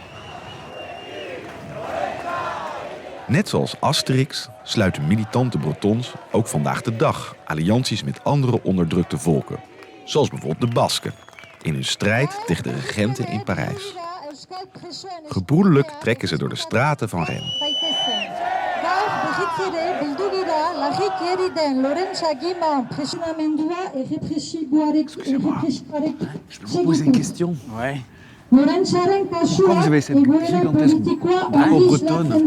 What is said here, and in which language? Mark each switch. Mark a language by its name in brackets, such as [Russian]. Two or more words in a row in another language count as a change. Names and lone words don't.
[Dutch] Net zoals Asterix sluiten militante Bretons ook vandaag de dag allianties met andere onderdrukte volken. Zoals bijvoorbeeld de Basken, in hun strijd tegen de regenten in Parijs. Gebroedelijk trekken ze door de straten van Rennes. [French] Je peux vous poser une question? Ouais. Pourquoi vous avez cette gigantesque drapeau bretonne?